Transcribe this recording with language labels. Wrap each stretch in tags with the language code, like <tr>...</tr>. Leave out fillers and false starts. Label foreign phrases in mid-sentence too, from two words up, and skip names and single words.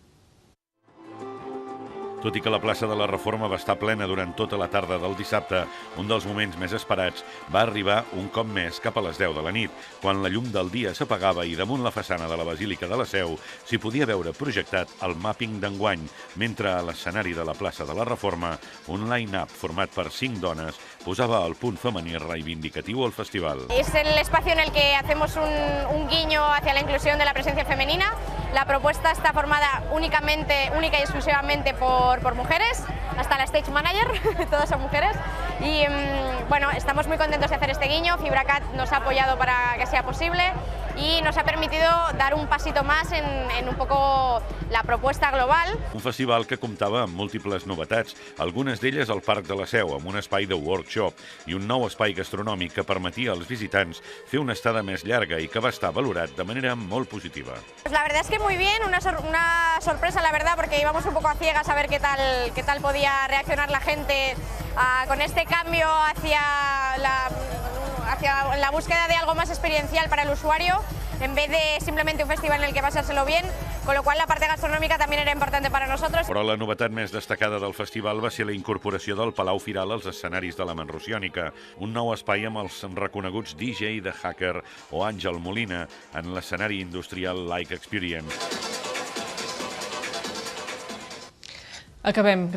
<ca>Tot i que la plaça de la Reforma va estar plena durant tota la tarda del dissabte, un dels moments més esperats va arribar un cop més cap a les 10 de la nit, quan la llum del dia s'apagava i damunt la façana de la Basílica de la Seu s'hi podia veure projectat el màpping d'enguany, mentre a l'escenari de la plaça de la Reforma un line-up format per 5 dones posava el punt femení reivindicatiu al festival.</ca> <es>Es el espacio en el que hacemos un guiño hacia la inclusión de la presencia femenina. La propuesta está formada única y exclusivamente por mujeres, hasta la</es> <en>stage manager,</en> <es>todas son mujeres. Y bueno, estamos muy contentos de hacer este guiño. Fibracat nos ha apoyado para que sea posible y nos ha permitido dar un pasito más en un poco la propuesta global.</es> <ca>Un festival que comptava amb múltiples novetats, algunes d'elles al Parc de la Seu, amb un espai de workshop i un nou espai gastronòmic que permetia als visitants fer una estada més llarga i que va estar valorat de manera molt positiva.</ca> <es>Pues la verdad es que muy bien, una sorpresa la verdad, porque íbamos un poco a ciegas a ver qué tal podía reaccionar la gente con este cambio hacia la búsqueda de algo más experiencial para el usuario, en vez de simplemente un festival en el que pasárselo bien, con lo cual la parte gastronómica también era importante para nosotros.</es> <ca>Però la novetat més destacada del festival va ser la incorporació del Palau Firal als escenaris de la Manrosiònica, un nou espai amb els reconeguts DJ de Hacker o Àngel Molina en l'escenari industrial Like Experience. Acabem.</ca>